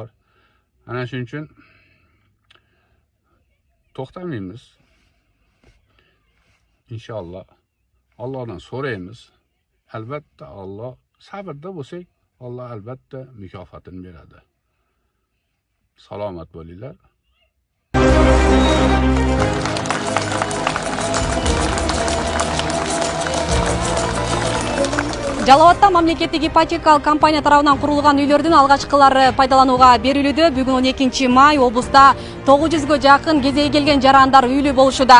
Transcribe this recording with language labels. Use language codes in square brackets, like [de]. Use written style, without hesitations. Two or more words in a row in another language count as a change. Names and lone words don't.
[uz] Ana shuning uchun to'xtamaymiz. İnşallah Allah'dan so'raymiz. Albatta Allah, sabrda bo'lsak, Allah albatta mukofotini beradi. Salomat bo'linglar. [ky] Жалауатта мамлекеттик ипотекалык компания тарабынан курулган үйлөрдүн алгачкылары пайдаланууга берилүүдө. Бүгүн 12 май облуста 900гө жакын кезеги келген жарандар үйлүү болушууда.